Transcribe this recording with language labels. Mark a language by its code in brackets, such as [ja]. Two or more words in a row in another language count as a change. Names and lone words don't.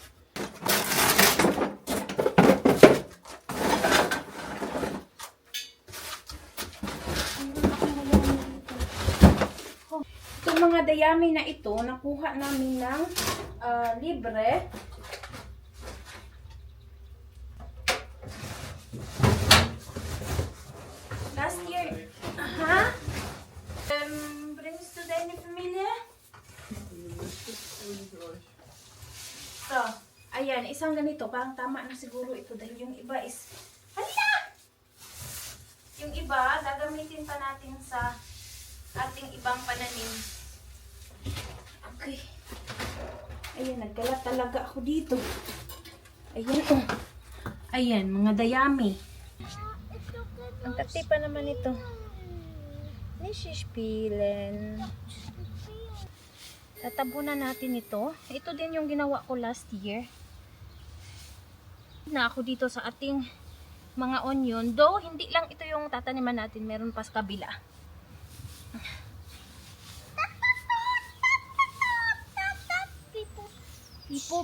[tl] Mga dayami na ito, nakuha namin ng libre. [en] Last year, [de] bringst du deine Familie? [tl] So, ayan, isang ganito, parang tama na siguro ito dahil yung iba is, yung iba, gagamitin pa natin sa ating ibang pananim. Okay. Ayan, nagkalat talaga ako dito. Ayan, oh. Ayan, mga dayami. Ang tati pa naman ito. [de] Nicht spielen. [tl] Tatabunan natin ito. Ito din yung ginawa ko [en] last year. [tl] Na ako dito sa ating mga onion. Though, hindi lang ito yung tataniman natin. Meron pa sa kabila. Pipop.